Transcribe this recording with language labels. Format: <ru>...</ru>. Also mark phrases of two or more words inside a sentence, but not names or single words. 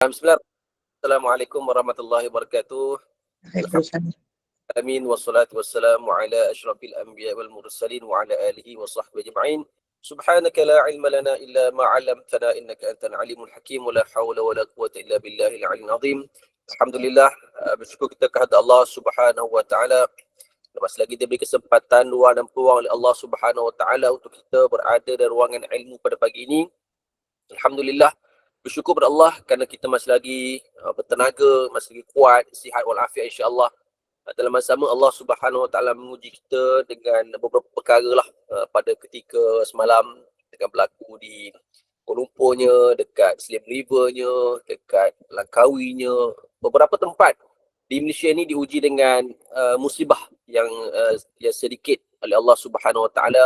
<ar>Bismillah. السلام عليكم ورحمة الله وبركاته. وعليكم السلام. الحمد لله والصلاة والسلام على أشرف الأنبياء والمرسلين وعلى آله وصحبه أجمعين. سبحانك لا علم لنا إلا ما علمتنا إنك أنت العليم الحكيم ولا حول ولا قوة إلا بالله العلي العظيم.</ar> <ms>Alhamdulillah, bersyukur kita kepada Allah</ms> <ar>سبحانه وتعالى.</ar> <ms>Masih lagi diberi kesempatan, luang dan peluang oleh Allah</ms> <ar>سبحانه وتعالى</ar> <ms>untuk kita berada dalam ruangan ilmu pada pagi ini. Alhamdulillah, bersyukur kepada Allah kerana kita masih lagi bertenaga, masih lagi kuat, sihat walafiat insya-Allah. Dalam masa sama Allah</ms> <ar>سبحانه وتعالى</ar> <ms>menguji kita dengan beberapa perkara lah pada ketika semalam dengan berlaku di Kuala Lumpurnya, dekat Siem Rivernya, dekat Langkawinya, beberapa tempat di Malaysia ni diuji dengan musibah yang sedikit oleh Allah</ms> <ar>سبحانه وتعالى.</ar>